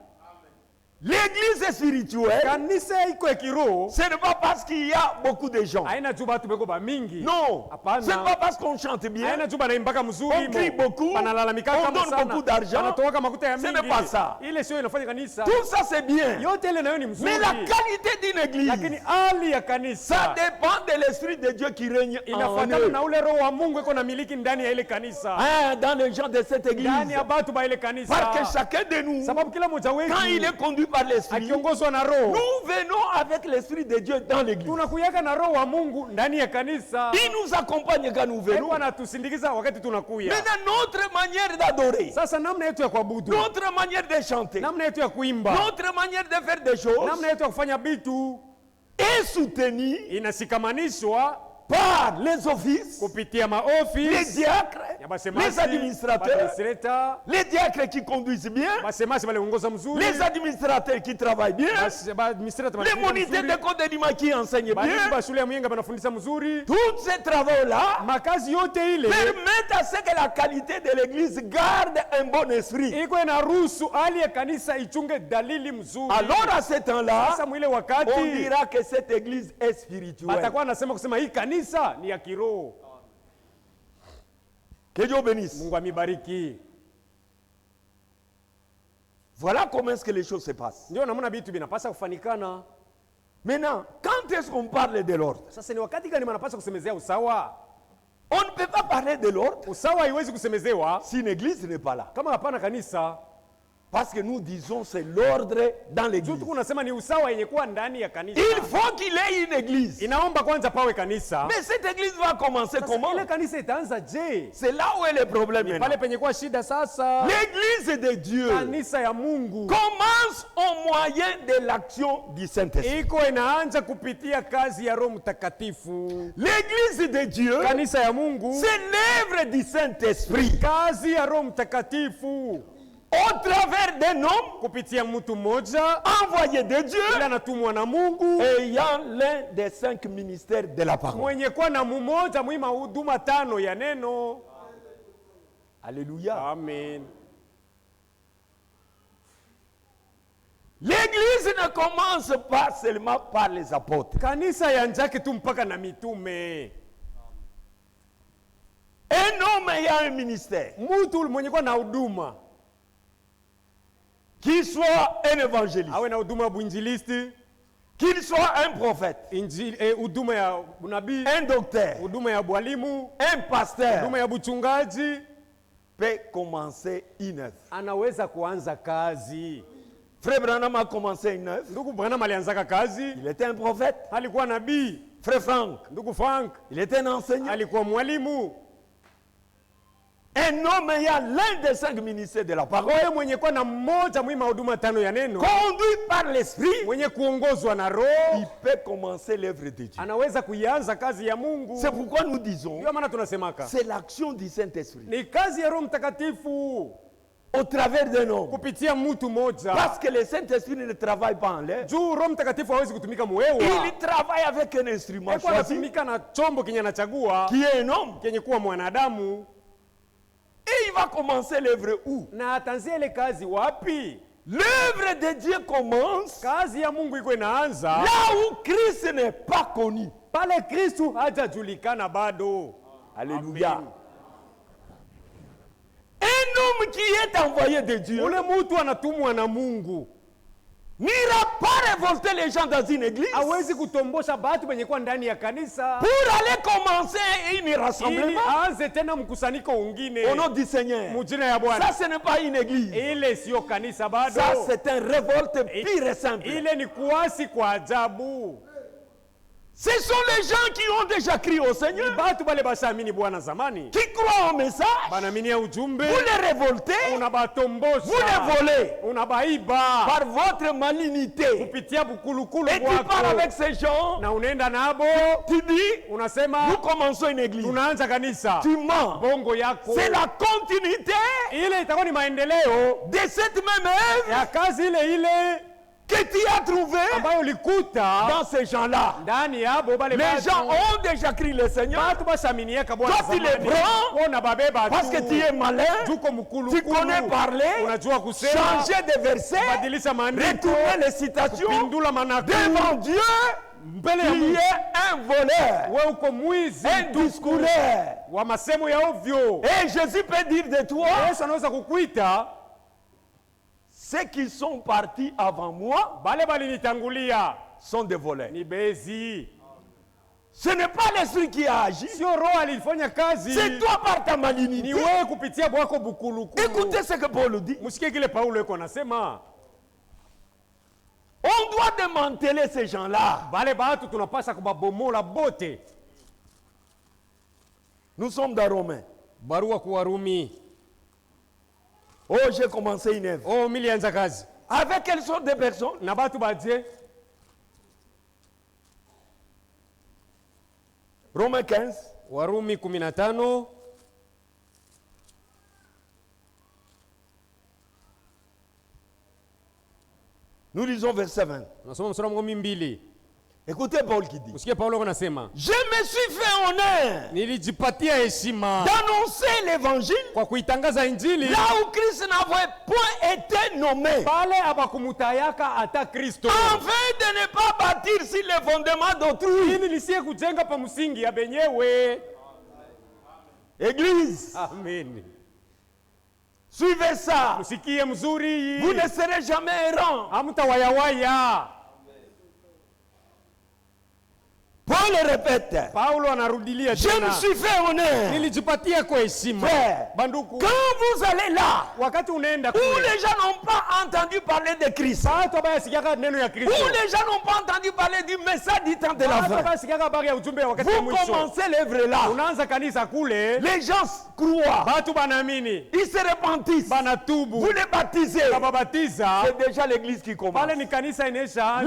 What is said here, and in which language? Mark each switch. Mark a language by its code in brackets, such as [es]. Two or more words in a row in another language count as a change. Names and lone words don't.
[fr] L'église est spirituelle. [sw] Kanisa iko ya kiroho. [fr] Ce n'est pas parce qu'il y a beaucoup de gens. [sw] Haina juu batu beko ba mingi. [fr] Non. [sw] Hapana. [fr] Ce n'est pas parce qu'on chante bien. [sw] Haina juu banaimbaka mzuri. [fr] On crie beaucoup. [sw] Banalalamika [fr] On [sw] kama [fr] donne [sw] sana. [fr] beaucoup d'argent. [sw] Banatoka makuta ya [fr] Ce [sw] mingi. [fr] n'est pas ça. [sw] Ile sio inafanya kanisa. [fr] Tout ça, c'est bien. [sw] Yote ile nayo ni mzuri. [fr] Mais la qualité d'une église, [sw] Lakini hali ya [fr] ça [sw] kanisa [fr] dépend de l'esprit de Dieu qui règne en [sw] inafuatana [fr] eux. [sw] na ule roho wa Mungu iko na miliki ndani ya ile kanisa. [fr] Hein, dans les gens de cette église. [sw] Ndani ya batu ba ile kanisa. [fr] Parce que chacun de nous, [sw] Sababu kila mmoja wetu [fr] quand il est conduit par l'esprit, [sw] akiongozwa na roho, [fr] nous venons avec l'esprit de Dieu dans l'église. [sw] tunakuyaka na roho wa Mungu ndani ya kanisa. [fr] Il nous accompagne quand nous venons. [sw] Mungu anatusindikiza wakati tunakuya. [fr] Maintenant, notre manière d'adorer, [sw] Sasa namna yetu ya kuabudu, [fr] notre manière de chanter, [sw] namna yetu ya kuimba, [fr] notre manière de faire des choses [sw] namna yetu ya kufanya vitu [fr] est soutenue [sw] inashikamanishwa [fr] par les offices, [sw] kupitia [fr] les [sw] maofisi [fr] diacres, [sw] ya basemasi, [fr] les administrateurs, [sw] administrateur, [fr] les diacres qui conduisent bien, [sw] basemasi baliongoza mzuri, [fr] les administrateurs qui travaillent bien, [sw] administrateur [fr] les moniteurs de code d'édimat qui enseignent [sw] balimu [fr] bien. [sw] ba shule ya Muyenga banafundisha mzuri. [fr] Tous ces travaux-là [sw] Makazi yote ile [fr] permettent à ce que la qualité de l'église garde un bon esprit. [sw] iko inaruhusu hali ya kanisa ichunge dalili mzuri. [fr] Alors à ce temps-là, [sw] Sasa mwile [fr] on [sw] wakati [fr] dira que cette église est spirituelle. [sw] atakuwa anasema kusema hii kanisa ni ya kiroho. [fr] Que Dieu bénisse. [sw] Mungu amibariki. [fr] Voilà comment est-ce que les choses se passent. [sw] Ndio namna vitu vinapaswa kufanikana. [fr] Maintenant, quand est-ce qu'on parle de l'ordre? [sw] Sasa ni wakati gani manapaswa kusemezea usawa? [fr] On ne peut pas parler de l'ordre [sw] Usawa haiwezi kusemezewa [fr] si une église n'est pas là. [sw] kama hapana kanisa. [fr] Parce que nous disons c'est l'ordre dans [sw] Juu [fr] l'église. [sw] tuko unasema ni usawa yenye kuwa ndani ya kanisa. [fr] Il faut qu'il y ait une église. [sw] Inaomba kwanza pawe kanisa. [fr] Mais cette église va commencer [sw] Sasa [fr] comment? [sw] ile kanisa itaanza je? [fr] C'est là où est le problème [sw] Pale [fr] maintenant. [sw] penye kuwa shida sasa. [fr] L'église de Dieu [sw] Kanisa ya Mungu [fr] commence au moyen de l'action du Saint-Esprit. [sw] iko inaanza kupitia kazi ya Roho Mtakatifu. [fr] L'église de Dieu, [sw] Kanisa ya Mungu, [fr] c'est l'œuvre du Saint-Esprit. [sw] kazi ya Roho Mtakatifu [fr] Au travers d'un homme [sw] kupitia mtu mmoja [fr] envoyé de Dieu, [sw] ila anatumwa na Mungu, [fr] ayant l'un des 5 ministères de la parole. [sw] mwenye kuwa na mmoja mwima huduma 5 ya neno. [fr] Alléluia. [sw] Amen. [fr] L'église ne commence pas seulement par les apôtres. [sw] Kanisa yanjake tu mpaka na mitume. [fr] Un homme ayant un ministère, [sw] Mtu mwenye kuwa na huduma, [fr] qu'il soit un évangéliste, [sw] awe na huduma ya buinjilisti, [fr] qu'il soit un prophète, [sw] injili, huduma ya unabii, [fr] un docteur, [sw] huduma ya bwalimu, [fr] un pasteur, [sw] huduma ya buchungaji, [fr] peut commencer une œuvre. [sw] anaweza kuanza kazi. [fr] Frère Branham a commencé une œuvre. [sw] Ndugu Branham alianzaka kazi, [fr] Il était un prophète. [sw] alikuwa nabii. [fr] Frère Franck, [sw] Ndugu Frank [fr] il était un enseignant. [sw] alikuwa mwalimu. [fr] Un homme ayant l'un des 5 ministères de la parole, [sw] wewe mwenye kuwa na mmoja mwima huduma 5 ya neno, [fr] conduit par l'esprit, [sw] mwenye kuongozwa na Roho, [fr] il peut commencer l'œuvre de Dieu. [sw] anaweza kuianza kazi ya Mungu. [fr] C'est pourquoi nous disons, [sw] Ndio maana tunasemaka [fr] c'est l'action du Saint-Esprit [sw] ni kazi ya Roho Mtakatifu [fr] au travers d'un homme. [sw] kupitia mtu moja. [fr] Parce que le Saint-Esprit ne travaille pas en l'air. [sw] Juu Roho Mtakatifu hawezi kutumika mwewa. [fr] Il travaille avec un instrument [sw] Kwa [fr] choisi, [sw] anatumika na chombo kenye anachagua [fr] qui est un homme. [sw] kenye kuwa mwanadamu. [fr] Et il va commencer l'œuvre où? [sw] Na atanzia ile kazi wapi? [fr] L'œuvre de Dieu commence [sw] Kazi ya Mungu iko inaanza [fr] là où Christ n'est pas connu. [sw] pale Kristu hajajulikana bado. [fr] Alléluia. [sw] Amen. [fr] Un homme qui est envoyé de Dieu [sw] Ule mtu anatumwa na Mungu [fr] n'ira pas révolter les gens dans une église [sw] hawezi kutombosha batu benye kuwa ndani ya kanisa [fr] pour aller commencer un [sw] ili [fr] rassemblement [sw] aanze tena mkusanyiko ungine [fr] au nom du Seigneur. [sw] mujina ya Bwana. [fr] Ça, ce n'est pas une église. [sw] Ile sio kanisa bado. [fr] Ça, c'est une révolte pure et simple. [sw] Ile ni kuasi kwa ajabu. [fr] Ce sont les gens qui ont déjà crié au [sw] Ni [fr] Seigneur, [sw] batu bale bashaamini Bwana zamani, [fr] qui croient au message. [sw] banaminia ujumbe, [fr] Vous les révoltez, vous [sw] unabatombosha, [fr] les volez [sw] unabaiba [fr] par votre malignité. [sw] kupitia bukulukulu [fr] Et tu pars [sw] bwako, [fr] avec ces gens, [sw] na unaenda nabo, [fr] tu dis, nous [sw] unasema [fr] commençons une église. [sw] tunaanza kanisa. [fr] Tu mens. [sw] Bongo yako [fr] C'est la continuité [sw] ile itakuwa ni maendeleo [fr] de cette même œuvre [sw] ya kazi ile ile [fr] que tu as trouvée [sw] ambayo ulikuta [fr] dans ces gens-là. [sw] ndani yabo bale [fr] Les [sw] batu. [fr] gens ont déjà crié le Seigneur [sw] Batu bashaminieka Bwana [fr] Toi, tu les [sw] zamani. [fr] prends [sw] Wona babeba [fr] parce que tu es malin, [sw] Juko [fr] tu [sw] mkulukulu. [fr] connais parler, [sw] Unajua kusema, [fr] changer de verset, [sw] badilisha maandiko, [fr] retourner les citations [sw] pindula manako [fr] devant Dieu. [sw] mbele ya [fr] Tu [sw] Mungu. [fr] es un voleur, [sw] Wewe uko mwizi [fr] un [sw] mtupu [fr] discoureur. [sw] wa masemo ya ovyo. [fr] Et Jésus peut dire de toi, [sw] Yesu anaweza kukuita, [fr] ceux qui sont partis avant moi [sw] bale balinitangulia [fr] sont des voleurs. [sw] ni bezi. [fr] Ce n'est pas l'esprit qui a agi, [sw] Sio roho alifanya kazi, [fr] c'est toi par ta [sw] ni [fr] malignité. [sw] wewe kupitia bwako bukulukulu. [fr] Écoutez ce que Paul dit. [sw] Musikie kile Paulo yuko anasema, [fr] On doit démanteler ces gens-là. [sw] bale batu tunapasha kubabomola bote. [fr] Nous sommes dans Romains. [sw] Barua kwa Warumi. [fr] Oh, j'ai commencé une œuvre. [sw] Oh, milianza kazi [fr] Avec quelle sorte de personnes? [sw] na batu badie. [fr] Romains 15. [sw] Warumi 15 [fr] Nous lisons verset 20. [sw] nasoma mstari wa 12. [fr] Écoutez Paul qui dit. [sw] Usikie Paulo anasema, [fr] Je me suis fait honneur [sw] nilijipatia heshima [fr] d'annoncer l'évangile [sw] kwa kuitangaza injili [fr] là où Christ n'avait point été nommé, [sw] pale abakumutayaka ata Kristo, [fr] afin de ne pas bâtir sur les fondements d'autrui. [sw] ili lisie kujenga pa msingi ya benyewe. [fr] Église, [sw] Amen. [fr] suivez ça. [sw] Musikie mzuri, [fr] Vous ne serez jamais errants. [sw] hamtawayawaya. [fr] Paul répète. [sw] Paulo anarudilia [fr] Je me [sw] tena, [fr] suis fait honneur. [sw] nilijipatia kwa heshima. [fr] Frère, [sw] Banduku, [fr] quand vous allez là [sw] wakati unaenda [fr] où [sw] kule, [fr] les gens n'ont pas entendu parler de Christ, [sw] watu ambaye sikiaka neno ya [fr] où [sw] Kristo, [fr] les gens n'ont pas entendu parler du message du temps de la [sw] watu [fr] fin, [sw] ambaye sikiaka habari ya ujumbe ya wakati wa [fr] vous [sw] mwisho, [fr] commencez l'œuvre là. [sw] unaanza kanisa kule, [fr] Les gens croient, [sw] watu banaamini, [fr] ils se repentissent, [sw] banatubu, [fr] vous les baptisez. [sw] babatiza, [fr] C'est déjà l'église qui commence. [sw] pale ni kanisa inaisha